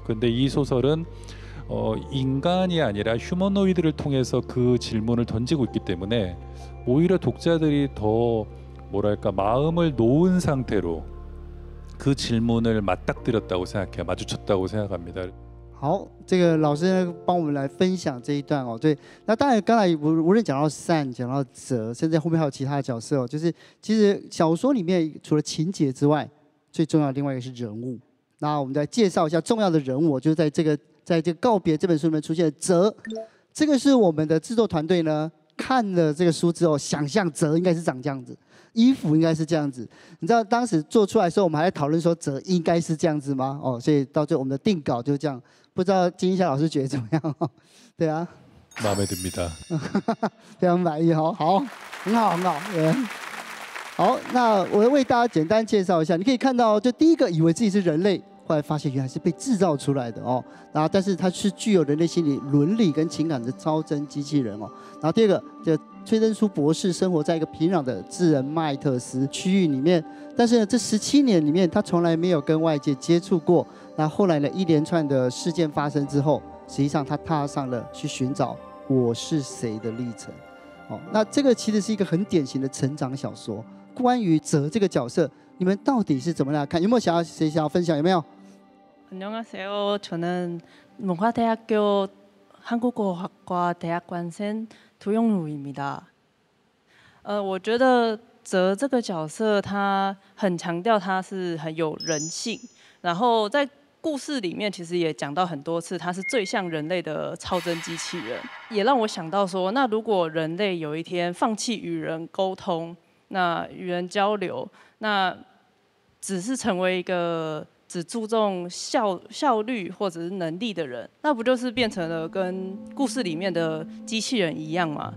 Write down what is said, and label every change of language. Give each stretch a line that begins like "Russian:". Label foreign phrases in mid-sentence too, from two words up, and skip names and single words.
Korean: 근데 이 소설은 인간이 아니라 휴머노이드를 통해서 그 질문을 던지고 있기 때문에 오히려 독자들이 더 뭐랄까 마음을 놓은 상태로 그 질문을 맞닥뜨렸다고 생각해요. 마주쳤다고 생각합니다.
Chinese: 好，这个老师呢帮我们来分享这一段哦。对，那当然刚才无论讲到善，讲到哲，甚至后面还有其他的角色哦。就是其实小说里面除了情节之外，最重要的另外一个是人物。那我们再介绍一下重要的人物，就是在这个告别这本书里面出现的哲。这个是我们的制作团队呢看了这个书之后，想象哲应该是长这样子。衣服应该是这样子，你知道当时做出来的时候，我们还在讨论说哲应该是这样子吗？哦，所以到最后我们的定稿就是这样。不知道金一夏老师觉得怎么样？对啊，
Korean: 마음에 듭니다.
Chinese: 非常满意，好，很好，很好。好，那我为大家简单介绍一下，你可以看到，就第一个以为自己是人类，后来发现原来是被制造出来的哦。然后，但是它是具有人类心理、伦理跟情感的超真机器人哦。然后第二个，这崔登书博士生活在一个平壤的智人麦特斯区域里面，但是呢，这17年里面，他从来没有跟外界接触过。那后来呢，一连串的事件发生之后，实际上他踏上了去寻找我是谁的历程。哦，那这个其实是一个很典型的成长小说。关于哲这个角色，你们到底是怎么来看？有没有谁想要分享？有没有？
Korean: 안녕하세요. 저는 문화대학교 한국어학과 대학관생 도영루입니다.
Chinese: 我觉得哲这个角色，他很强调他是很有人性，然后在故事里面其实也讲到很多次，他是最像人类的超真机器人，也让我想到说，那如果人类有一天放弃与人沟通，那与人交流，那只是成为一个只注重效率或者是能力的人，那不就是变成了跟故事里面的机器人一样吗？